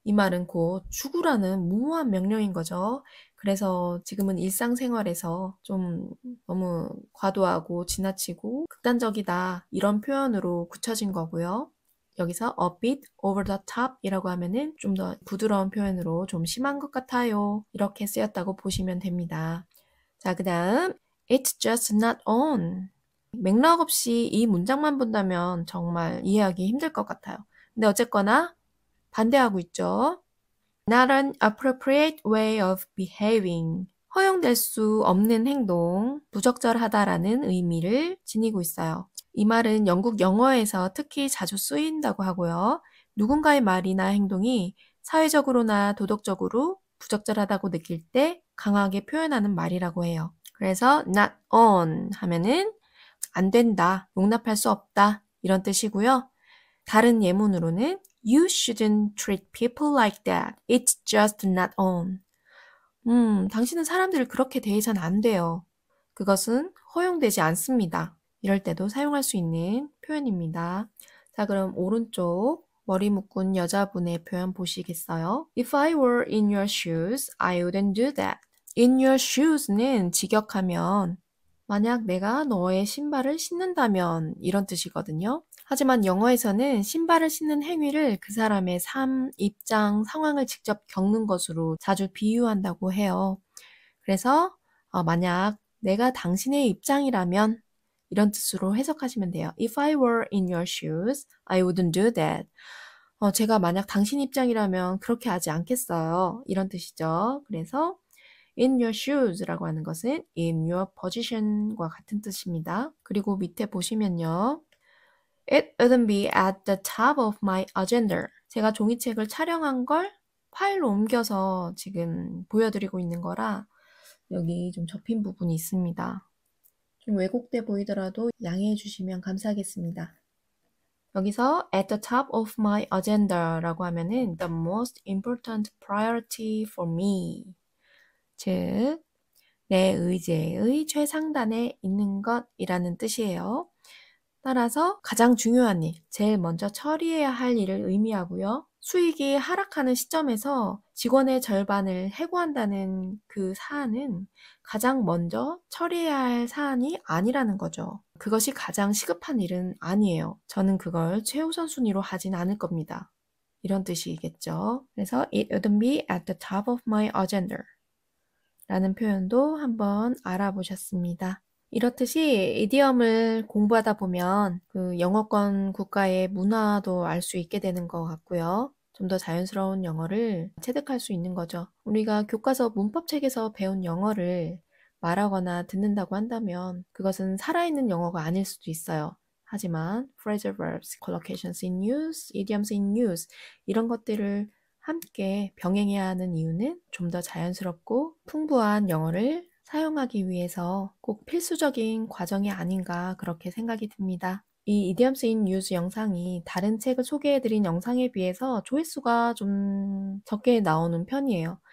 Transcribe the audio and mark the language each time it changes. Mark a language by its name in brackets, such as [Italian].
[Korean] 이 말은 곧 죽으라는 무모한 명령인 거죠. 그래서 지금은 일상생활에서 좀 너무 과도하고 지나치고 극단적이다 이런 표현으로 굳혀진 거고요. 여기서 [English] a bit over the top [Korean] 이라고 하면은 좀 더 부드러운 표현으로 좀 심한 것 같아요. 이렇게 쓰였다고 보시면 됩니다. 자, 그 다음 [English] It's just not on. [Korean] 맥락 없이 이 문장만 본다면 정말 이해하기 힘들 것 같아요. 근데 어쨌거나 반대하고 있죠. [English] Not an appropriate way of behaving. [Korean] 허용될 수 없는 행동, 부적절하다라는 의미를 지니고 있어요. 이 말은 영국 영어에서 특히 자주 쓰인다고 하고요. 누군가의 말이나 행동이 사회적으로나 도덕적으로 부적절하다고 느낄 때 강하게 표현하는 말이라고 해요. 그래서 not on 하면은 안 된다, 용납할 수 없다 이런 뜻이고요. 다른 예문으로는 [English] You shouldn't treat people like that. It's just not on. [Korean] 당신은 사람들을 그렇게 대해서는 안 돼요. 그것은 허용되지 않습니다. 이럴 때도 사용할 수 있는 표현입니다. 자, 그럼 오른쪽 머리 묶은 여자분의 표현 보시겠어요? [English] If I were in your shoes, I wouldn't do that. In your shoes [Korean] 는 직역하면 만약 내가 너의 신발을 신는다면 이런 뜻이거든요. 하지만 영어에서는 신발을 신는 행위를 그 사람의 삶, 입장, 상황을 직접 겪는 것으로 자주 비유한다고 해요. 그래서 만약 내가 당신의 입장이라면 이런 뜻으로 해석하시면 돼요. [English] If I were in your shoes, I wouldn't do that. [Korean] 제가 만약 당신 입장이라면 그렇게 하지 않겠어요. 이런 뜻이죠. 그래서 [English] in your shoes [Korean] 라고 하는 것은 [English] in your position [Korean] 과 같은 뜻입니다. 그리고 밑에 보시면요. [English] It wouldn't be at the top of my agenda. [Korean] 제가 종이책을 촬영한 걸 파일로 옮겨서 지금 보여드리고 있는 거라 여기 좀 접힌 부분이 있습니다. 좀 왜곡돼 보이더라도 양해해 주시면 감사하겠습니다. 여기서 [English] at the top of my agenda라고 [Korean] 하면은 [English] the most important priority for me. [Korean] 즉, 내 의제의 최상단에 있는 것이라는 뜻이에요. 따라서 가장 중요한 일, 제일 먼저 처리해야 할 일을 의미하고요. 수익이 하락하는 시점에서 직원의 절반을 해고한다는 그 사안은 가장 먼저 처리해야 할 사안이 아니라는 거죠. 그것이 가장 시급한 일은 아니에요. 저는 그걸 최우선 순위로 하진 않을 겁니다. 이런 뜻이겠죠. 그래서 [English] it wouldn't be at the top of my agenda [Korean] 라는 표현도 한번 알아보셨습니다. 이렇듯이 이디엄을 공부하다 보면 그 영어권 국가의 문화도 알 수 있게 되는 것 같고요. 좀 더 자연스러운 영어를 체득할 수 있는 거죠. 우리가 교과서 문법책에서 배운 영어를 말하거나 듣는다고 한다면 그것은 살아있는 영어가 아닐 수도 있어요. [English] 하지만 phrasal verbs, collocations in use, idioms in use [Korean] 이런 것들을 함께 병행해야 하는 이유는 좀 더 자연스럽고 풍부한 영어를 사용하기 위해서 꼭 필수적인 과정이 아닌가 그렇게 생각이 듭니다. 이 이디엄스 인 유즈 영상이 다른 책을 소개해드린 영상에 비해서 조회수가 좀 적게 나오는 편이에요.